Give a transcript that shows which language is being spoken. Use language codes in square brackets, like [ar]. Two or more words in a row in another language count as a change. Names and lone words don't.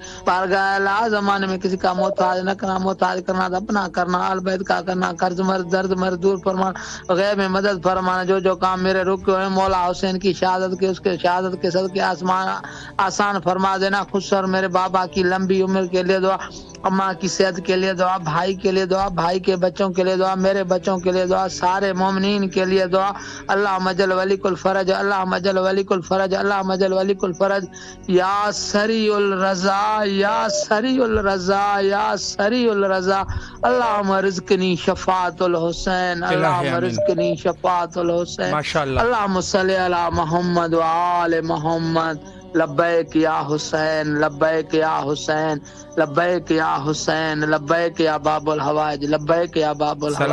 [ur] بارگاہ الہ زمانے میں کسی کا محتاج نہ کرنا، محتاج کرنا اپنا کرنا، آل بیت کا کرنا، قرض مرض درد مرض دور فرمانا، غیب میں مدد فرمانا، جو کام میرے رکے ہوئے مولا حسین کی شہادت کے اس کے شہادت کے صدقے آسان فرما دینا۔ خسر میرے بابا کی لمبی عمر کے لیے دعا، اماں کی صحت کے لیے دعا، بھائی کے لیے دعا، بھائی کے بچوں کے لیے دعا، میرے بچوں کے لیے دعا، سارے مومنین کے لیے دعا۔ [ar] اللہ مجل ولی کل فرج، اللہ مجل ولی کل فرج، اللہ مجل ولی کل فرج، یا سریع الرضا، یا سریع الرضا، یا سریع الرضا، اللہم رزقنی شفاعت الحسین، اللہم رزقنی شفاعت الحسین، اللہم صلی علی محمد وآل محمد، لبیک یا حسین، لبیک یا حسین، لبیک یا حسین، لبیک یا باب الحوائج، لبیک یا باب الحوائج۔